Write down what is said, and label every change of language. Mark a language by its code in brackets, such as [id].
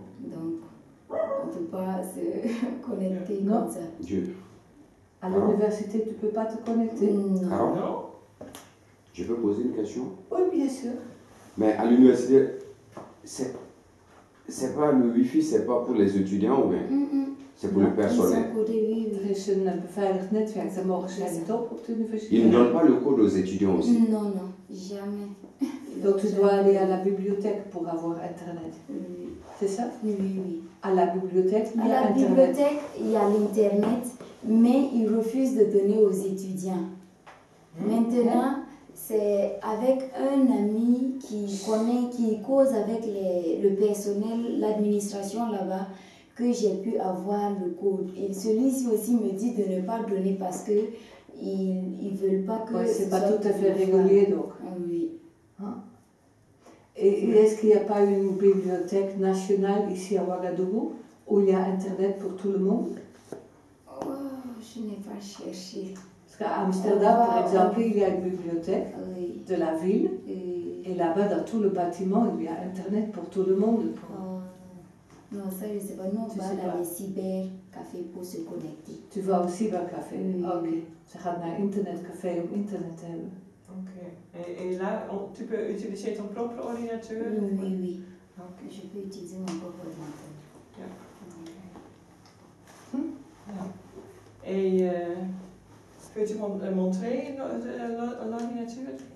[fr] Donc, on ne peut pas se connecter comme ça. Dieu. À l'université, tu ne peux pas te connecter? Non. Non? Je peux poser une question? Oui, bien sûr. Mais à l'université, c'est pas le wifi, c'est pas pour les étudiants ou bien? C'est pour le personnel. [nl] Er is een beveiligd netwerk, daar mogen zij niet op de universiteit. [fr] Ils ne donnent pas le code aux étudiants aussi? Non, jamais. Donc tu dois aller à la bibliothèque pour avoir Internet. C'est ça? Oui. À la bibliothèque, il y a À la Internet. bibliothèque, il y a l'Internet, mais ils refusent de donner aux étudiants. Maintenant, c'est avec un ami qui connaît, qui cause avec le personnel, l'administration là-bas, que j'ai pu avoir le code. Et celui-ci aussi me dit de ne pas donner parce que ils veulent pas que... Ouais, c'est pas tout à fait régulier donc. Oui. Hein? Et est-ce qu'il n'y a pas une bibliothèque nationale ici à Ouagadougou où il y a Internet pour tout le monde? Oh, je n'ai pas cherché. Parce qu'à Amsterdam, par exemple, il y a une bibliothèque de la ville. Et là-bas, dans tout le bâtiment, il y a Internet pour tout le monde. Non, ça, je ne sais pas. Nous, on va dans les cybercafés pour se connecter. Tu vas au cybercafé? Ok. [nl] Ze gaat naar een internetcafé om internet te hebben. Oké. [fr] Et là, tu peux utiliser ton propre ordinateur? Oui. Okay. Je peux utiliser mon propre ordinateur. [nl] Ja. Ja. [fr] Et peux-tu montrer l'ordinateur?